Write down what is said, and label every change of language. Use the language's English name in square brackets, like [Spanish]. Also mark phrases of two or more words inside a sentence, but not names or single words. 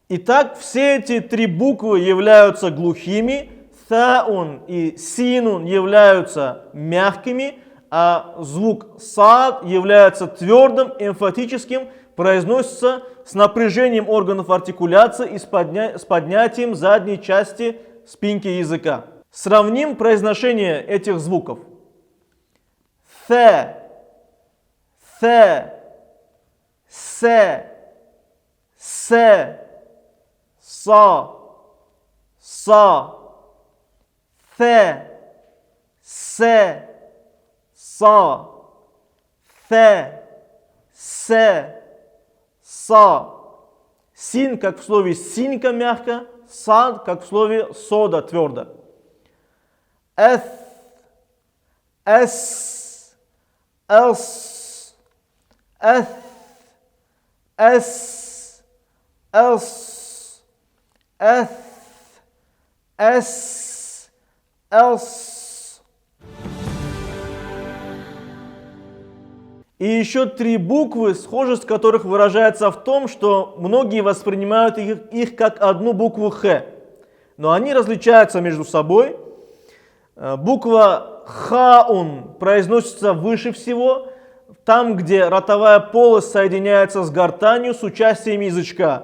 [Russian] Итак, все эти три буквы являются глухими, таун и синун являются мягкими, а звук сад является твердым, эмфатическим, произносится с напряжением органов артикуляции и с поднятием задней части спинки языка. Сравним произношение этих звуков. Th, th, се, се, са, са, the, се, са, the, се, са. Син, как в слове синька мягко, сад, как в слове сода твердо. Эс, эс, элс, эс, эс, элс, эс, эс, элс. И еще три буквы, схожесть которых выражается в том, что многие воспринимают их как одну букву Х. Но они различаются между собой. Буква хаун произносится выше всего, там, где ротовая полость соединяется с гортанью с участием язычка.